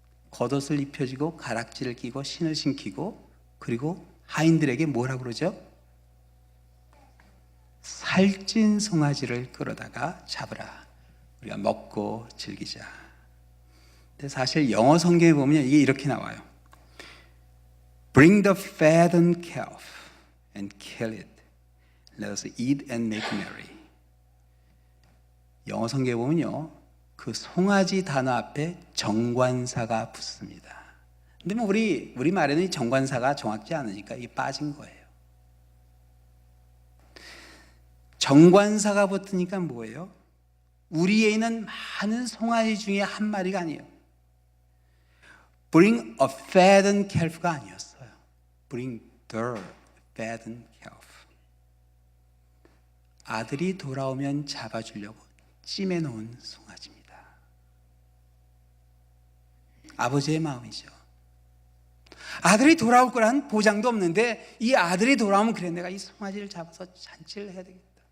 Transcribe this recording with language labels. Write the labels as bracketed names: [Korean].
[Korean] 겉옷을 입혀주고 가락지를 끼고 신을 신기고, 그리고 하인들에게 뭐라고 그러죠? 살찐 송아지를 끌어다가 잡으라, 우리가 먹고 즐기자. 근데 사실 영어 성경에 보면 이게 이렇게 나와요. [English] Bring the fattened calf and kill it. Let us eat and make merry. [Korean] 영어 성경에 보면요, 그 송아지 단어 앞에 정관사가 붙습니다. 근데 뭐 우리 말에는 이 정관사가 정확지 않으니까 이게 빠진 거예요. 정관사가 붙으니까 뭐예요? 우리에 있는 많은 송아지 중에 한 마리가 아니에요. [English] Bring a fattened calf가 [Korean] 아니었어요. [English] Bring the fattened calf. [Korean] 아들이 돌아오면 잡아주려고 찜해놓은 송아지입니다. 아버지의 마음이죠. 아들이 돌아올 거란 보장도 없는데 이 아들이 돌아오면 그래, 내가 이 송아지를 잡아서 잔치를 해야 되겠다.